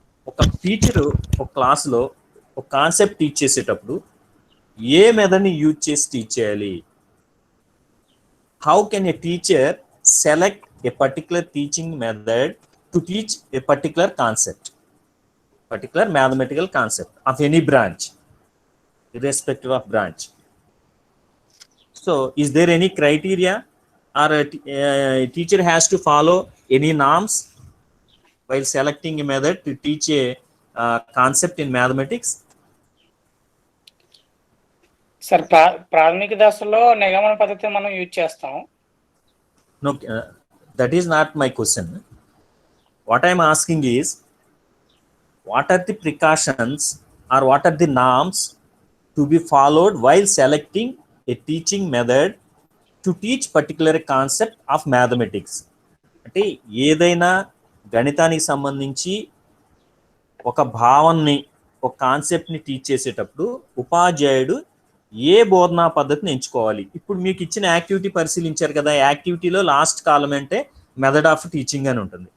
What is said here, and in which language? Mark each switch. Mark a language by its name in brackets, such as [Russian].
[Telugu] ఒక టీచరు ఒక క్లాస్లో ఒక కాన్సెప్ట్ టీచ్ చేసేటప్పుడు ఏ మెథడ్ని యూజ్ చేసి టీచ్ చేయాలి? [English] How can a teacher select a particular teaching method to teach a particular concept, particular mathematical concept of any branch, irrespective of branch? So is there any criteria or a teacher has to follow any norms while selecting a method to teach a concept in mathematics? [Telugu] Sir, ప్రాథమిక దశలో నిగమన పద్ధతి మనం use చేస్తాం. [English] No, that is not my question. What I am asking is, what are the precautions or what are the norms to be followed while selecting a teaching method to teach particular concept of mathematics? [Telugu] అంటే ఏదైనా గణితానికి సంబంధించి ఒక భావనని, ఒక కాన్సెప్ట్ని teach చేసేటప్పుడు ఉపాధ్యాయుడు ఏ బోధనా పద్ధతిని ఎంచుకోవాలి? ఇప్పుడు మీకు ఇచ్చిన యాక్టివిటీ పరిశీలించారు కదా, యాక్టివిటీలో లాస్ట్ కాలం అంటే మెథడ్ ఆఫ్ టీచింగ్ అని ఉంటుంది.